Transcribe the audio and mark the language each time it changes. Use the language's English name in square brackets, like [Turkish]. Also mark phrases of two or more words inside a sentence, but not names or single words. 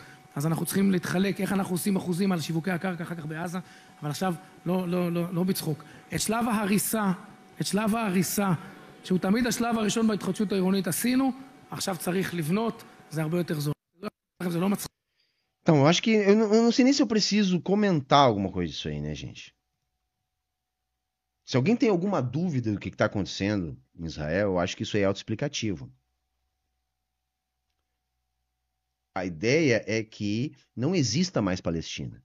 [Hebrew] אז אנחנו צריכים להתחלק, איך אנחנו עושים אחוזים על שיווקי הקרקע אחר כך בעזה, אבל עכשיו לא בצחוק. את שלב ההריסה, שהוא תמיד השלב הראשון בהתחדשות העירונית עשינו, עכשיו צריך לבנות, זה הרבה יותר זול. זה לא מצחיק. [Portuguese] Então, eu acho que eu não sei nem se eu preciso comentar alguma coisa disso aí, né, gente? Se alguém tem alguma dúvida do que está acontecendo em Israel, eu acho que isso aí é autoexplicativo. A ideia é que não exista mais Palestina.